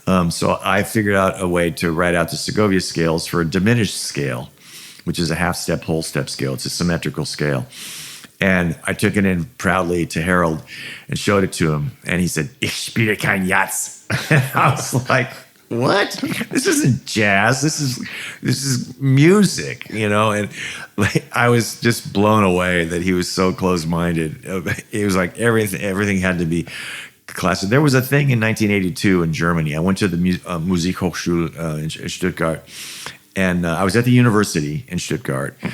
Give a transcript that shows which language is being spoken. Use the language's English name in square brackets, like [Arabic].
[English] So I figured out a way to write out the Segovia scales for a diminished scale, which is a half step, whole step scale. It's a symmetrical scale. And I took it in proudly to Harold and showed it to him. [German] And he said, "Ich spiele kein Jazz." [English] And I was like, what? This isn't jazz. This is music, And like, I was just blown away that he was so close-minded. It was like everything had to be classic. There was a thing in 1982 in Germany. I went to the Musikhochschule in Stuttgart. And I was at the university in Stuttgart.